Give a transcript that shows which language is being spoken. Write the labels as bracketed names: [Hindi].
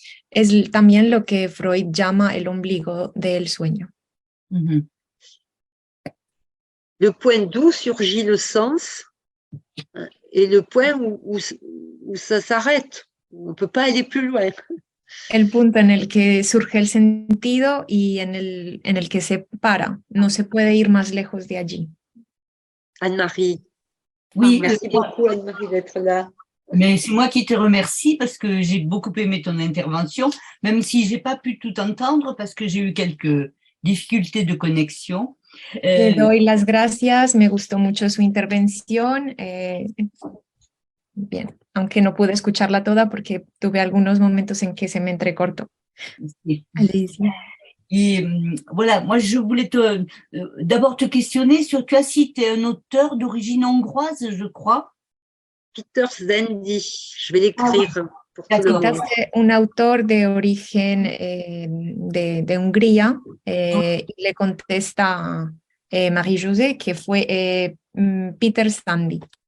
[Spanish] Es también lo que Freud llama el ombligo del sueño. [French] Le point d'où surgit le sens et le point où ça s'arrête. On ne peut pas aller plus loin. [Spanish] El punto en el que surge el sentido y en el que se para. No se puede ir más lejos de allí. Anne-Marie. [French] Oui, Merci beaucoup, Anne-Marie, d'être là. mais c'est moi qui te remercie parce que j'ai beaucoup aimé ton intervention, même si j'ai pas pu tout entendre parce que j'ai eu quelques difficultés de connexion. [Spanish] Le doy las gracias, me gustó mucho su intervención. Bien, aunque no pude escucharla toda porque tuve algunos momentos en que se me entrecortó. [French] Allez-y. Et voilà, moi je voulais d'abord te questionner sur, tu as cité un auteur d'origine hongroise, je crois. Peter Zendy, je vais l'écrire. Pour tout le monde. [Spanish] Citaste un autor de origen de Hungría y le contesta Marie-José que fue Peter Sandy.